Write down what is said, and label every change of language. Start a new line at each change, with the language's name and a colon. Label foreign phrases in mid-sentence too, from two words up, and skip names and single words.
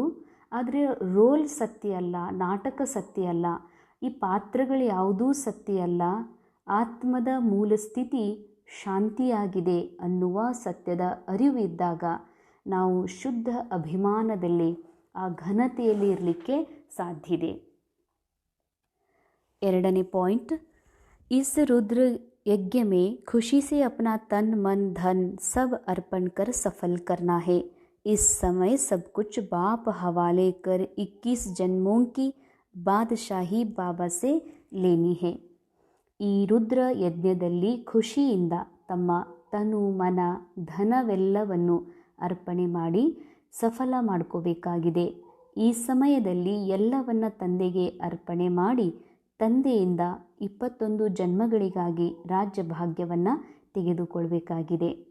Kannada: ಆದರೆ ರೋಲ್ ಸತ್ಯ ಅಲ್ಲ, ನಾಟಕ ಸತ್ಯ ಅಲ್ಲ, ಈ ಪಾತ್ರಗಳು ಯಾವುದೂ ಸತ್ಯ ಅಲ್ಲ. ಆತ್ಮದ ಮೂಲ ಸ್ಥಿತಿ ಶಾಂತಿಯಾಗಿದೆ ಅನ್ನುವ ಸತ್ಯದ ಅರಿವು ಇದ್ದಾಗ ನಾವು ಶುದ್ಧ ಅಭಿಮಾನದಲ್ಲಿ, ಆ ಘನತೆಯಲ್ಲಿ ಇರಲಿಕ್ಕೆ ಸಾಧ್ಯ ಇದೆ. ಎರಡನೇ ಪಾಯಿಂಟ್,
Hindi: इस रुद्र यज्ञ में खुशी से अपना तन मन धन सब अर्पण कर सफल करना है. इस समय सब कुछ बाप हवाले कर 21 जन्मों की बादशाही बाबा से लेनी है.
Kannada: ಈ ರುದ್ರ ಯಜ್ಞದಲ್ಲಿ ಖುಷಿಯಿಂದ ತಮ್ಮ ತನು ಮನ ಧನವೆಲ್ಲವನ್ನು ಅರ್ಪಣೆ ಮಾಡಿ ಸಫಲ ಮಾಡ್ಕೋಬೇಕಾಗಿದೆ. ಈ ಸಮಯದಲ್ಲಿ ಎಲ್ಲವನ್ನ ತಂದೆಗೆ ಅರ್ಪಣೆ ಮಾಡಿ ತಂದೆಯಿಂದ 21 ಜನ್ಮಗಳಿಗಾಗಿ ರಾಜ್ಯ ಭಾಗ್ಯವನ್ನು ತೆಗೆದುಕೊಳ್ಬೇಕಾಗಿದೆ.